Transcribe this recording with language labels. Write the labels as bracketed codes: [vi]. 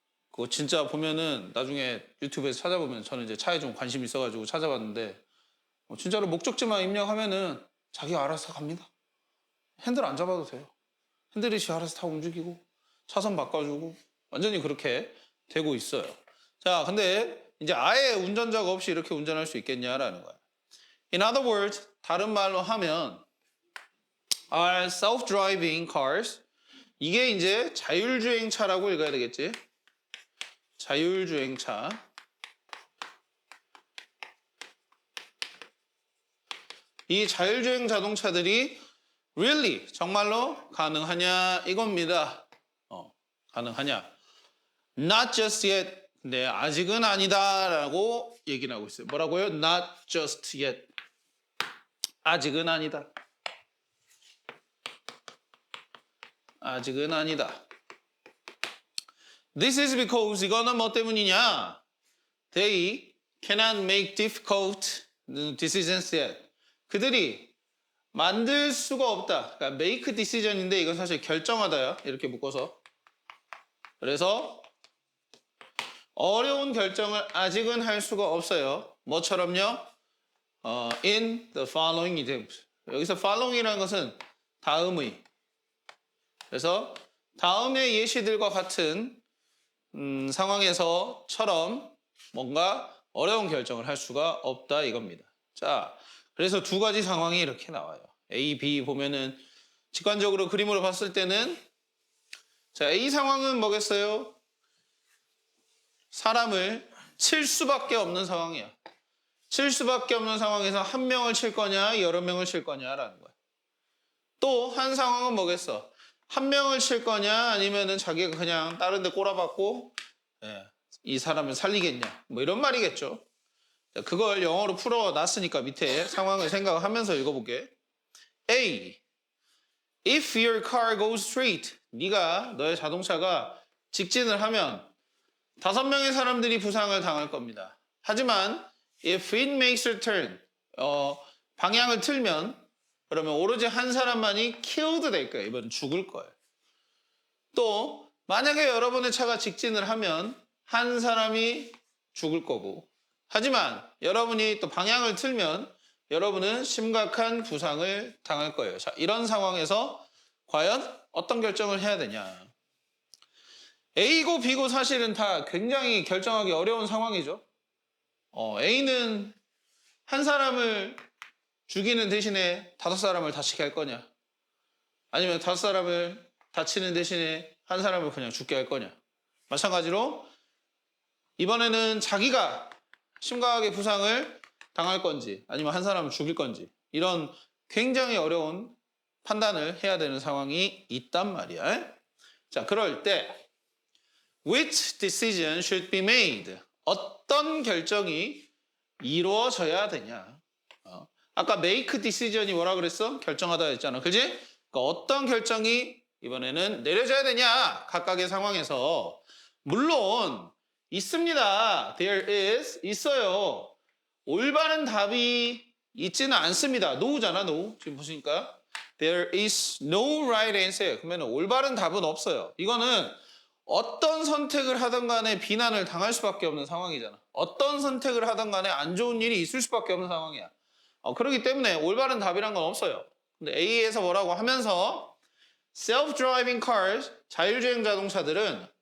[ko] 그거 진짜 보면은 나중에 유튜브에서 찾아보면 저는 이제 차에 좀 관심이 있어가지고 찾아봤는데 진짜로 목적지만 입력하면은 자기가 알아서 갑니다. 핸들 안 잡아도 돼요. 핸들이시 알아서 다 움직이고 차선 바꿔주고 완전히 그렇게 되고 있어요. 자, 근데 이제 아예 운전자가 없이 이렇게 운전할 수 있겠냐라는 거야. [en] In other words, [ko] 다른 말로 하면 [en] are self-driving cars. [ko] 이게 이제 자율주행차라고 읽어야 되겠지. 자율주행차. 이 자율주행 자동차들이 really 정말로 가능하냐 이겁니다. 가능하냐. [en] Not just yet. [ko] 근데 아직은 아니다라고 얘기를 하고 있어요. 뭐라고요? [en] Not just yet. [ko] 아직은 아니다. 아직은 아니다. [en] This is because [ko] 이거는 뭐 때문이냐? [en] They cannot make difficult decisions yet. [ko] 그들이 만들 수가 없다. 그러니까 make decision인데 이건 사실 결정하다야. 이렇게 묶어서. 그래서 어려운 결정을 아직은 할 수가 없어요. 뭐처럼요? [en] In the following examples. [ko] 여기서 following이라는 것은 다음의. 그래서 다음의 예시들과 같은 상황에서처럼 뭔가 어려운 결정을 할 수가 없다 이겁니다. 자, 그래서 두 가지 상황이 이렇게 나와요. A, B 보면은 직관적으로 그림으로 봤을 때는 자, A 상황은 뭐겠어요? 사람을 칠 수밖에 없는 상황이야. 칠 수밖에 없는 상황에서 한 명을 칠 거냐, 여러 명을 칠 거냐라는 거야. 또 한 상황은 뭐겠어? 한 명을 칠 거냐, 아니면은 자기가 그냥 다른 데 꼬라박고 이 사람을 살리겠냐. 뭐 이런 말이겠죠. 자, 그걸 영어로 풀어놨으니까 밑에 상황을 생각하면서 읽어볼게. [en] A. If your car goes straight. [ko] 네가 너의 자동차가 직진을 하면 5명의 사람들이 부상을 당할 겁니다. 하지만 [en] if it makes a turn. [ko] 방향을 틀면 그러면 오로지 한 사람만이 killed 될 거예요. 이번엔 죽을 거예요. 또 만약에 여러분의 차가 직진을 하면 한 사람이 죽을 거고 하지만 여러분이 또 방향을 틀면 여러분은 심각한 부상을 당할 거예요. 자, 이런 상황에서 과연 어떤 결정을 해야 되냐. A고 B고 사실은 다 굉장히 결정하기 어려운 상황이죠. A는 한 사람을 죽이는 대신에 5사람을 다치게 할 거냐? 아니면 5사람을 다치는 대신에 한 사람을 그냥 죽게 할 거냐? 마찬가지로 이번에는 자기가 심각하게 부상을 당할 건지 아니면 한 사람을 죽일 건지 이런 굉장히 어려운 판단을 해야 되는 상황이 있단 말이야. 자, 그럴 때 [en] which decision should be made? [ko] 어떤 결정이 이루어져야 되냐? 아까 make decision이 뭐라 그랬어? 결정하다 했잖아. 그지? 그러니까 어떤 결정이 이번에는 내려져야 되냐? 각각의 상황에서. 물론 있습니다. [en] There is. [ko] 있어요. 올바른 답이 있지는 않습니다. No잖아, no. 지금 보시니까. [en] There is no right answer. [ko] 그러면 올바른 답은 없어요. 이거는 어떤 선택을 하든 간에 비난을 당할 수밖에 없는 상황이잖아. 어떤 선택을 하든 간에 안 좋은 일이 있을 수밖에 없는 상황이야. 그렇기 때문에 올바른 답이란 건 없어요. 근데 A에서 뭐라고 하면서 self-driving cars, 자율주행 자동차들은